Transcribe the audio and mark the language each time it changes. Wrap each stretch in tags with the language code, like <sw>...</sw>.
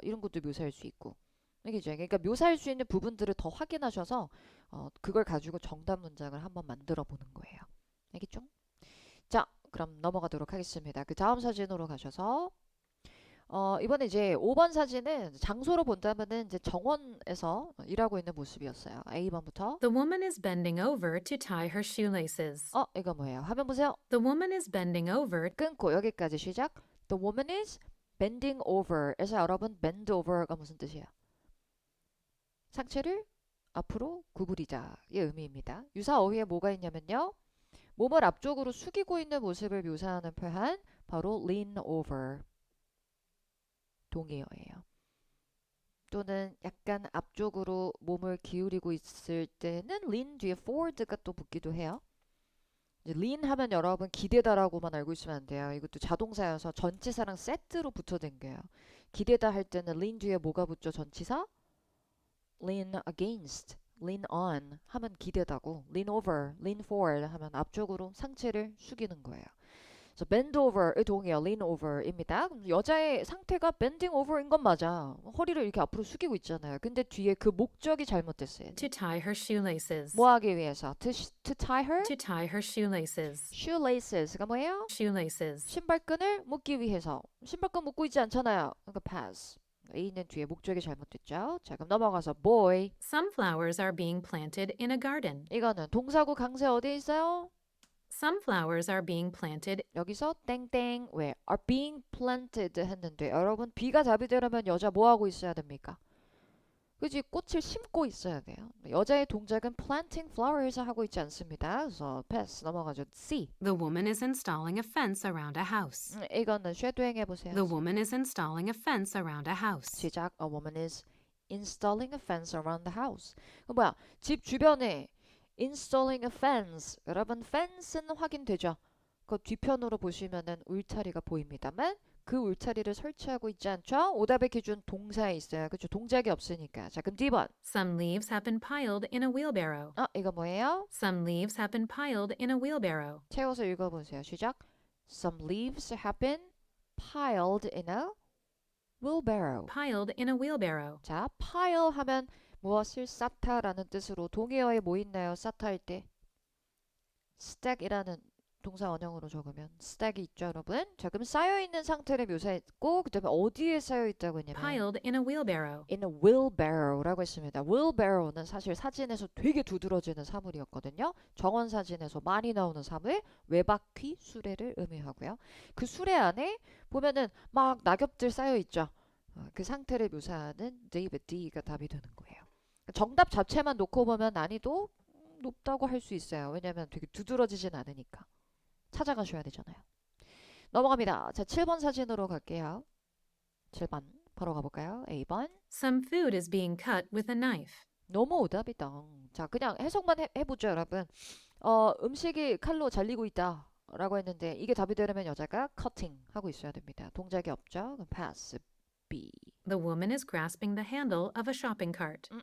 <ko>이런 것도 묘사할 수 있고. 알겠죠? 그러니까 묘사할 수 있는 부분들을 더 확인하셔서 그걸 가지고 정답 문장을 한번 만들어 보는 거예요. 알겠죠? 자, 그럼 넘어가도록 하겠습니다. 그 다음 사진으로 가셔서 이번에 이제 5번 사진은 장소로 본다면은 이제 정원에서 일하고 있는 모습이었어요. A번부터.</ko> <en>The woman is bending over to tie her shoelaces.</en> <ko>이거 뭐예요? 화면 보세요.</ko> <en>The woman is bending over.</en> <ko>끊고 여기까지 시작.</ko> <en>The woman is bending over.</en> <ko>에서 여러분 bend over가 무슨 뜻이에요? 상체를 앞으로 구부리자의 의미입니다. 유사 어휘에 뭐가 있냐면요. 몸을 앞쪽으로 숙이고 있는 모습을 묘사하는 표현 바로 lean over. 동의어예요. 또는 약간 앞쪽으로 몸을 기울이고 있을 때는 lean 뒤에 forward가 또 붙기도 해요. lean 하면 여러분 기대다라고만 알고 있으면 안 돼요. 이것도 자동사여서 전치사랑 세트로 붙어 댕겨요. 기대다 할 때는 lean 뒤에 뭐가 붙죠? 전치사? lean against, lean on 하면 기대다고 lean over, lean forward 하면 앞쪽으로 상체를 숙이는 거예요. 그래서 bend over의 동의어 lean over입니다. 여자의 상태가 bending over인 건 맞아. 허리를 이렇게 앞으로 숙이고 있잖아요. 근데 뒤에 그 목적이 잘못됐어요.</ko> <en>To tie her shoelaces.</en> <ko>뭐 하기 위해서?</ko> <en>To tie her? To tie her shoelaces.</en> <ko>shoelaces가 뭐예요?</ko> <en>Shoelaces.</en> <ko>신발끈을 묶기 위해서. 신발끈 묶고 있지 않잖아요. 그러니까 pass. A는 뒤에 목적이 잘못됐죠. 자, 그럼 넘어가서 boy.</ko> <en>Some flowers are being planted in a garden.</en> <ko>이거는 동사구 강세 어디에 있어요?</ko> <en>Some flowers are being planted.</en> <ko>여기서 땡땡 왜</ko> <en>are being planted</en> <ko>했는데 여러분 B가 답이 되려면 여자 뭐 하고 있어야 됩니까? 그지 꽃을 심고 있어야 돼요. 여자의 동작은</ko> <en>planting flowers</en> <ko>하고 있지 않습니다. 그래서 pass 넘어가죠. C.</ko> <en>The woman is installing a fence around a house.</en> <ko>이거는 쉐도잉 해보세요.</ko> <en>The woman is installing a fence around a house.</en> <ko>시작.</ko> <en>A woman is installing a fence around the house.</en> <ko>그 뭐야? 집 주변에</ko> <en>installing a fence.</en> <ko>여러분 fence는 확인되죠? 그 뒤편으로 보시면은 울타리가 보입니다만 그 울타리를 설치하고 있지 않죠? 오답의 기준 동사에 있어요. 그렇죠? 동작이 없으니까. 자, 그럼 D번.</ko> <en>Some leaves have been piled in a wheelbarrow.</en> <ko>이거 뭐예요?</ko> <en>Some leaves have been piled in a wheelbarrow.</en> <ko>채워서 읽어보세요. 시작.</ko> <en>Some leaves have been piled in a wheelbarrow. Piled in a wheelbarrow.</en> <ko>자, pile 하면 무엇을 쌓다라는 뜻으로 동의어에 뭐 있나요? 쌓다 할 때 stack이라는 동사 원형으로 적으면 stack이 있죠, 여러분. 자, 그럼 쌓여있는 상태를 묘사했고 그 다음에 어디에 쌓여있다고 했냐면</ko> <en>Piled in a wheelbarrow. in a wheelbarrow</en> <ko>라고 했습니다. wheelbarrow는 사실 사진에서 되게 두드러지는 사물이었거든요. 정원 사진에서 많이 나오는 사물, 외바퀴 수레를 의미하고요. 그 수레 안에 보면은 막 낙엽들 쌓여있죠. 그 상태를 묘사하는 David D가 답이 되는 거예요. 정답 자체만 놓고 보면 난이도 높다고 할 수 있어요. 왜냐면 되게 두드러지진 않으니까. 찾아가셔야 되잖아요. 넘어갑니다. 자, 7번 사진으로 갈게요. 7번 바로 가볼까요? A번.</ko> <en>Some food is being cut with a knife.</en> <ko>너무 오답이다. 자, 그냥 해석만 해보죠, 여러분. 음식이 칼로 잘리고 있다 라고 했는데 이게 답이 되려면 여자가 cutting 하고 있어야 됩니다. 동작이 없죠? 그럼 pass. B.</ko> <en>The woman is grasping the handle of a shopping cart.</en>